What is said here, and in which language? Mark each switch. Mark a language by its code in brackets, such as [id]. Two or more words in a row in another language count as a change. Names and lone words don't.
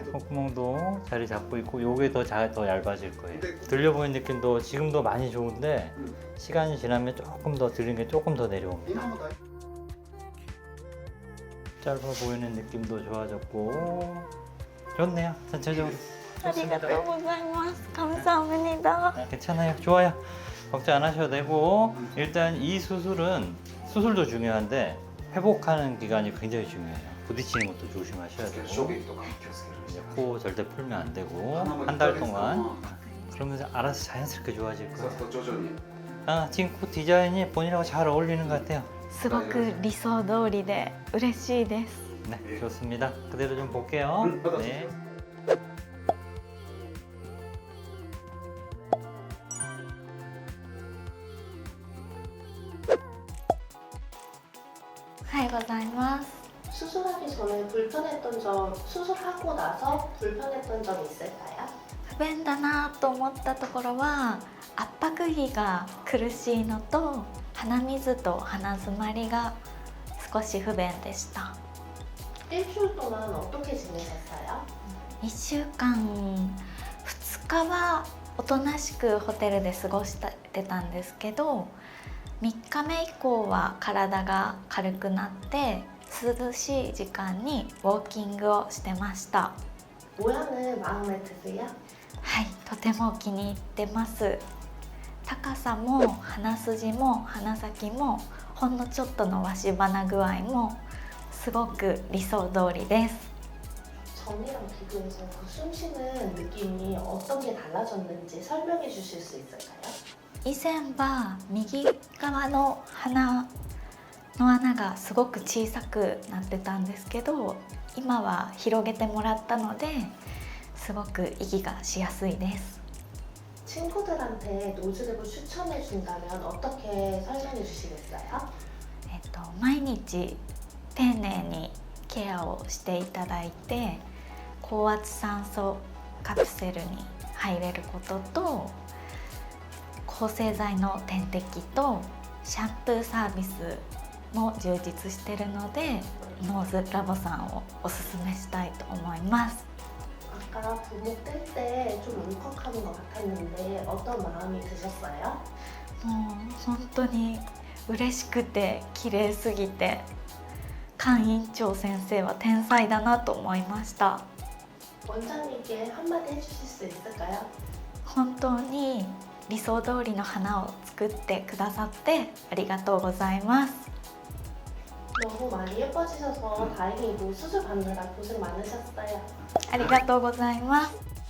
[ko] 콧구멍도 자리 잡고 있고, 요게 더 얇아질 거예요. 들려 보이는 느낌도 지금도 많이 좋은데 시간이 지나면 조금 더 들리는 게 조금 더 내려옵니다. 짧아 보이는 느낌도 좋아졌고 좋네요. 전체적으로 [ja] ありがとうございます。감사합니다. [ko] 괜찮아요. 좋아요. 걱정 안 하셔도 되고, 일단 이 수술도 중요한데 회복하는 기간이 굉장히 중요해요. 부딪히는 것도 조심하셔야 되고, 이제 코 절대 풀면 안 되고, 한 달 동안 그러면서 알아서 자연스럽게 좋아질 거예요. 지금 코 디자인이 본인하고 잘 어울리는 것 같아요. [ja] すごく理想通りで嬉しいです。 [ko] 네, 좋습니다. 그대로 좀 볼게요. 네. [ja] おはようございます。 [ko] 수술하기 전에 불편했던 점, 수술하고 나서 불편했던 점 있을까요? [ja] 不便だなと思ったところは、圧迫着が苦しいのと鼻水と鼻づまりが少し不便でした。 [ko] 일주일 동안 어떻게 지내셨어요? [ja] 1 週間2日はおとなしくホテルで過ごしてたんですけど、3日目以降は体が軽くなって涼しい時間にウォーキングをしてました。 [ko] 모양은 마음에 드세요? [ja] はい、とても気に入ってます。高さも鼻筋も鼻先もほんのちょっとのわし鼻具合もすごく理想通りです。 [ko] 전이랑 비교해서 그 숨쉬는 느낌이 어떻게 달라졌는지 설명해 주실 수 있을까요? [ja] 以前は右側の鼻の穴がすごく小さくなってたんですけど、今は広げてもらったのですごく息がしやすいです。 [ko] 친구들한테 노즈랩을 추천해 준다면 어떻게 설명해 주시겠어요? [ja] 毎日丁寧にケアをしていただいて、高圧酸素カプセルに入れることと、抗生剤の点滴とシャンプーサービスも充実しているので、ノーズラボさんをおすすめしたいと思います。 [ko] 아까 부목 뗄 때 좀 울컥하는 것 같았는데 어떤 마음이 드셨어요? [ja] もう本当に嬉しくて綺麗すぎて、菅院長先生は天才だなと思いました。 [ko] 원장님께 한마디 해주실 수 있을까요? [ja] 本当に理想通りの花を作ってくださってありがとうございます。 [ko] 너무 많이 예뻐지셔서 다행히도 수술 받느라 고생 많으셨어요. [ja] ありがとうございます。